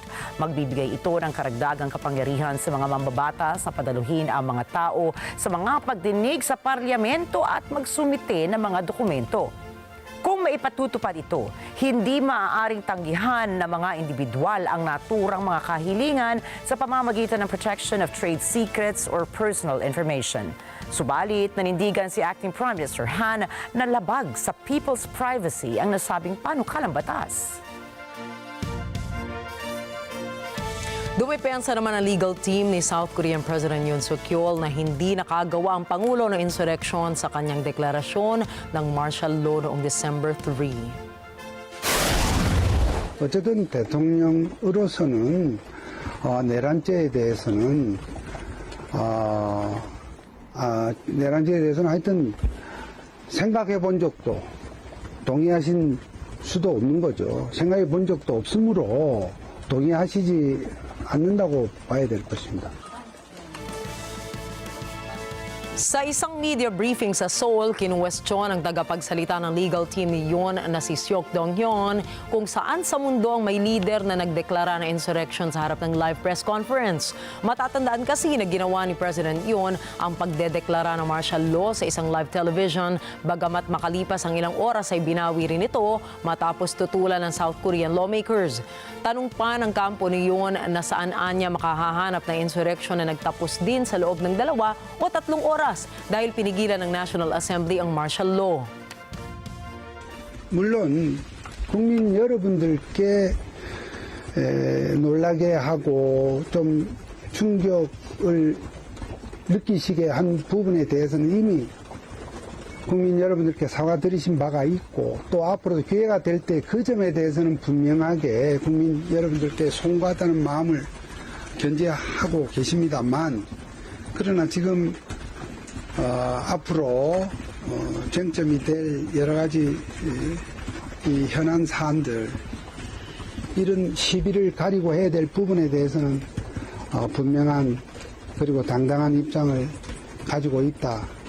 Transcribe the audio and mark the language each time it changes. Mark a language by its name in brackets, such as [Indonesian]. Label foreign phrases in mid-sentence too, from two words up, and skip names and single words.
[Filipino] Magbibigay ito ng karagdagang kapangyarihan sa mga mambabatas na padaluhin ang mga tao sa mga pagdinig sa parlamento at magsumite ng mga dokumento. Kung maipatutupad ito, hindi maaaring tanggihan ng mga individual ang naturang mga kahilingan sa pamamagitan ng [English] protection of trade secrets or personal information. [Filipino] Subalit, nanindigan si Acting Prime Minister Han na labag sa [English] people's privacy [Filipino] ang nasabing panukalang batas. Dumipensa naman ang [English] legal team [Filipino] ni South Korean President Yoon Suk-yeol na hindi nakagawa ang Pangulo ng insurrection sa kanyang deklarasyon ng [English] martial law [Filipino] noong December 3. [Korean] 어쨌든 대통령으로서는 내란죄에 대해서는 내란죄에 대해서는 하여튼 생각해 본 적도 동의하신 수도 없는 거죠. 생각해 본 적도 없으므로 동의하시지 않는다고 봐야 될 것입니다. [Filipino] Sa isang [English] media briefing [Filipino] sa Seoul, kinuwestiyon ang tagapagsalita ng [English] legal team [Filipino] ni Yoon na si Seok Dong-hyun kung saan sa mundo ang may leader na nagdeklara ng insurrection sa harap ng [English] live press conference. [Filipino] Matatandaan kasi na ginawa ni President Yoon ang pagdedeklara ng [English] martial law [Filipino] sa isang [English] live television, [Filipino] bagamat makalipas ang ilang oras ay binawi rin ito matapos tutulan ng [English] South Korean lawmakers. [Filipino] Tanong pa ng kampo ni Yoon na saan niya makahahanap ng insurrection na nagtapos din sa loob ng 2 o 3 oras dahil pinigilan ng National Assembly ang [English] martial law. [Korean] 물론 국민 여러분들께 놀라게 하고 좀 충격을 느끼시게 한 부분에 대해서는 이미 국민 여러분들께 사과드리신 바가 있고 또 앞으로도 기회가 될 때 그 점에 대해서는 분명하게 국민 여러분들께 송구하다는 마음을 견제하고 계십니다만 그러나 지금 앞으로 쟁점이 될 여러 가지 이 현안 사안들 이런 시비를 가리고 해야 될 부분에 대해서는 분명한 그리고 당당한 입장을 가지고 있다.